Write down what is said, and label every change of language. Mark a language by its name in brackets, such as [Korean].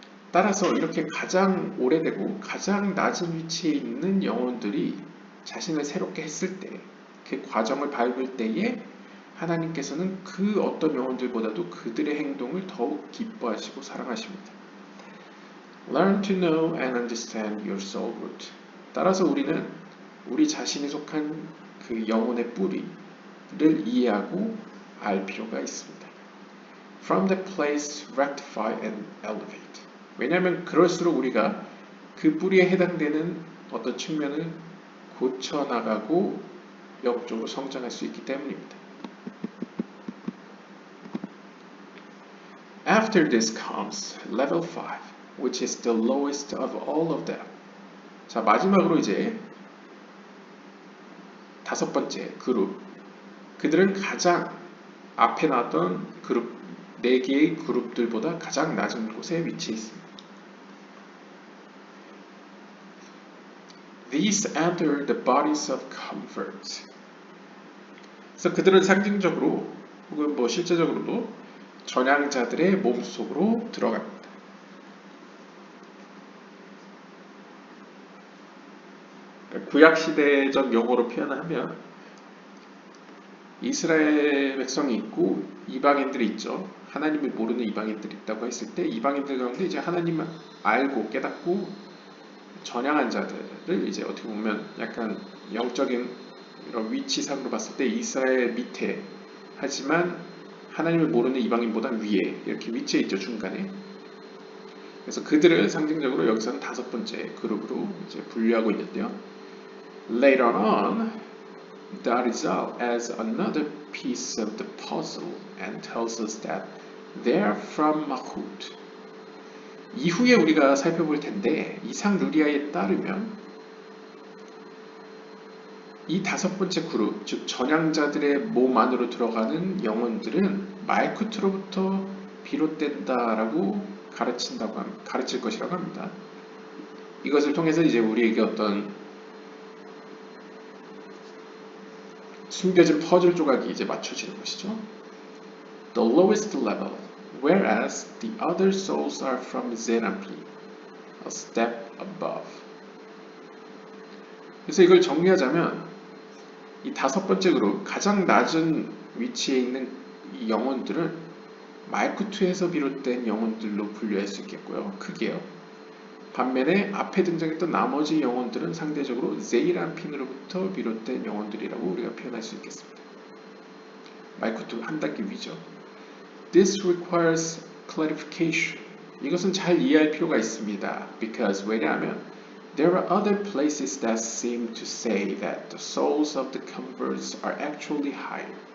[Korean] 따라서 이렇게 가장 오래되고 가장 낮은 위치에 있는 영혼들이 자신을 새롭게 했을 때, 그 과정을 밟을 때에 하나님께서는 그 어떤 영혼들보다도 그들의 행동을 더욱 기뻐하시고 사랑하십니다. [English] Learn to know and understand your soul root. [Korean] 따라서 우리는 우리 자신이 속한 그 영혼의 뿌리를 이해하고 알 필요가 있습니다. [English] From the place rectify and elevate. [Korean] 왜냐하면 그럴수록 우리가 그 뿌리에 해당되는 어떤 측면을 고쳐나가고 영적으로 성장할 수 있기 때문입니다. [English] After this comes level 5. which is the lowest of all of them. [Korean] 자, 마지막으로 이제 다섯 번째 그룹. 그들은 가장 앞에 나왔던 그룹, 네 개의 그룹들보다 가장 낮은 곳에 위치해 있습니다. [English] These enter the bodies of converts. [Korean] 그래서 그들은 상징적으로 혹은 뭐 실제적으로도 전향자들의 몸속으로 들어갑니다. 구약시대적 용어로 표현하면 이스라엘 백성이 있고 이방인들이 있죠. 하나님을 모르는 이방인들이 있다고 했을 때 이방인들 가운데 이제 하나님을 알고 깨닫고 전향한 자들을 이제 어떻게 보면 약간 영적인 이런 위치상으로 봤을 때 이스라엘 밑에 하지만 하나님을 모르는 이방인보다 위에 이렇게 위치해 있죠. 중간에. 그래서 그들을 상징적으로 여기서는 다섯 번째 그룹으로 이제 분류하고 있는데요. [English] Later on, that is out as another piece of the puzzle and tells us that they are from Malchut. [Korean] 이후에 우리가 살펴볼 텐데 이상 루리아에 따르면 이 다섯 번째 그룹, 즉 전향자들의 몸 안으로 들어가는 영혼들은 말쿠트로부터 비롯된다라고 가르칠 것이라고 합니다. 이것을 통해서 이제 우리에게 어떤 숨겨진 퍼즐 조각이 이제 맞춰지는 것이죠. [English] The lowest level, whereas the other souls are from Zerampi, a step above. [Korean] 그래서 이걸 정리하자면 이 다섯 번째 그룹, 가장 낮은 위치에 있는 이 영혼들은 말쿠트에서 비롯된 영혼들로 분류할 수 있겠고요. 크게요. 반면에 앞에 등장했던 나머지 영혼들은 상대적으로 제이란핀으로부터 비롯된 영혼들이라고 우리가 표현할 수 있겠습니다. 말쿠트 한 단계 위죠. [English] This requires clarification. [Korean] 이것은 잘 이해할 필요가 있습니다. [English] Because [Korean] 왜냐하면 [English] there are other places that seem to say that the souls of the converts are actually higher.